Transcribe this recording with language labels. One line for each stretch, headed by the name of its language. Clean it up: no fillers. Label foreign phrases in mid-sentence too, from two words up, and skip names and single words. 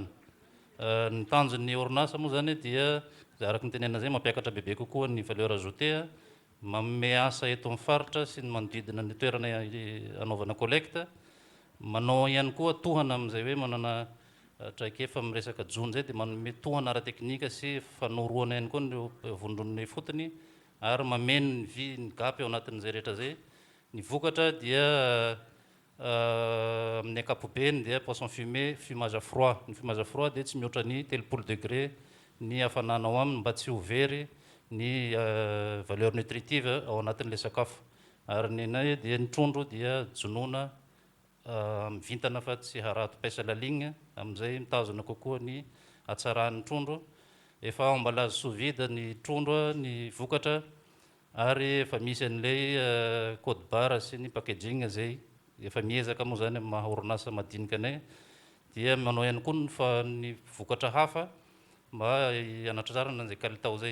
Malagasy: Ny tanjon'ny orinasa moa zany dia araka ny tenenana zay mampiakatra bebe kokoa ny
French: valeur ajoutée,
Malagasy: manome asa eto amin'ny faritra sy ny manodidina ny toerana anaovana collecte, manao ihany koa tohana amin'izay hoe manana traikefa amin'ny resaka jony zay dia manome tohana ara-teknika sy fanoroana ihany koa ny vondron'ny fotony ary mameno ny gapy ao anatin'izay rehetra zay. Ny vokatra dia amin'ny ankapobeny dia
French: poisson fumé, fumage à froid.
Malagasy: Ny
French: fumage à froid
Malagasy: dia tsy mihoatra ny 30 degré ny hafanana ao aminy mba tsy ho very ny
French: valeur nutritive
Malagasy: ao anatin'ilay sakafo. Ary ny anay dia ny trondro dia jonoina mivintana fa tsy harato
French: paisse à la ligne,
Malagasy: amin'izay mitazona kokoa ny hatsaran'ny trondro. Efa ao
French: emballage sous vide
Malagasy: ny trondro, ny vokatra, ary efa misy an'ilay
French: code barre
Malagasy: sy ny packaging zay efa miezaka moa zany amin'ny maha orinasa madinika anay, dia manao ihany koa ny vokatra hafa mba hanatrarana an'izay kalitao zay.